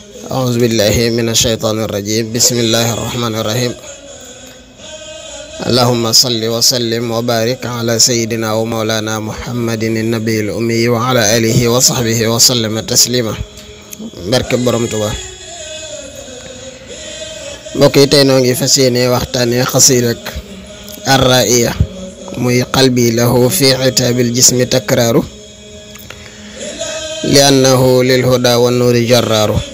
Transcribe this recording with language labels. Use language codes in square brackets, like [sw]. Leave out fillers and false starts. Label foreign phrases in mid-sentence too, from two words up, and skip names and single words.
[ar] أعوذ بالله من الشيطان الرجيم بسم الله الرحمن الرحيم اللهم صل وسلم وبارك على سيدنا ومولانا محمد النبي الأمي وعلى آله وصحبه وسلم تسليما [wo] barke borom Tuubaa mbokk yi tey noo ngi fas yéene waxtaane xasiida ak Ar-Ra'iya muy [ar] قلبي له في عتاب الجسم تكرار لأنه للهدى والنور جرار